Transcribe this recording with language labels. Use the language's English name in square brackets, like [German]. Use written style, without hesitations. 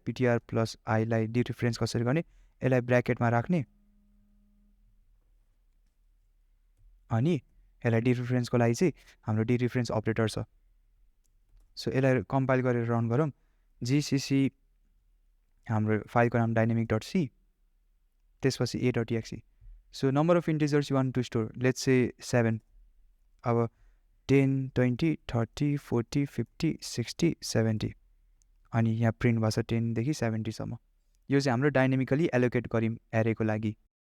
[Nepali] PTR plus आईलाई डिरिफरेन्स कसरी गर्ने, यसलाई ब्र्याकेटमा राख्ने अनि यसलाई डिरिफरेन्सको लागि चाहिँ हाम्रो डिरिफरेन्स अपरेटर छ। सो यसलाई कम्पाइल गरेर रन गरौँ। जीसीसी हाम्रो फाइलको नाम dynamic.c त्यसपछि a.exe। [English] So number of integers you want to store let's say 7। [Nepali] अब 10 20 30 40 50 60 70 अनि यहाँ प्रिन्ट भएको छ 10 देखि 70 सम्म। यो चाहिँ हाम्रो डाइनामिकली एलोकेट गर्यौँ एरेको लागि।